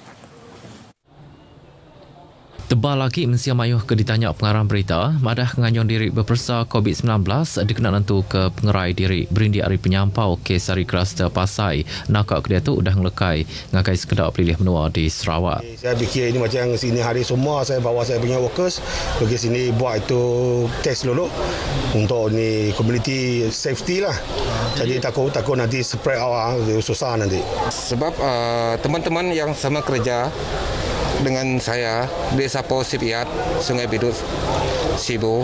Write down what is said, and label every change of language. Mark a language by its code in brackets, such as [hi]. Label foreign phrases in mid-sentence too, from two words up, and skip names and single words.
[iba] Tebal lagi Mensia Mayuh ke ditanya pengarang berita, madah nganyong diri berpersa COVID-19 dikena nentu ke pengerai diri berindi hari penyampau kes hari kluster Pasai. Nakak kedua tu dah ngelekai ngakai sekedar pilih menua di Sarawak. [ms] Saya fikir ini macam sini hari semua saya bawa saya punya workers pergi sini buat itu test dulu untuk ni [en] community safety [ms] lah. Jadi takut nanti spread awak susah nanti. Sebab teman-teman yang sama kerja dengan saya Desa Posipiat, Sungai Bidut, Sibu.